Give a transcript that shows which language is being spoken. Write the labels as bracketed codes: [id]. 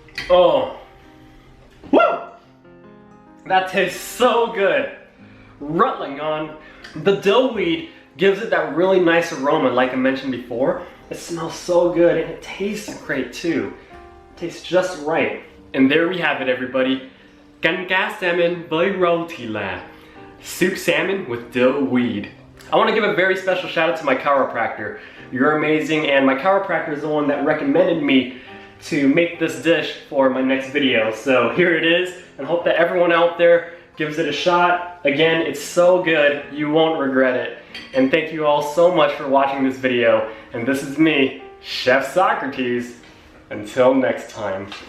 [en] Oh, woo! That tastes so good. Rutling on. The dill weed gives it that really nice aroma like I mentioned before. It smells so good and it tastes great too. It tastes just right. And there we have it, everybody. [vi] Canh cá salmon với rau thì là. [en] Soup salmon with dill weed. I want to give a very special shout out to my chiropractor. You're amazing, and my chiropractor is the one that recommended me to make this dish for my next video. So here it is, and hope that everyone out there gives it a shot. Again, it's so good, you won't regret it. And thank you all so much for watching this video. And this is me, Chef Socrates. Until next time.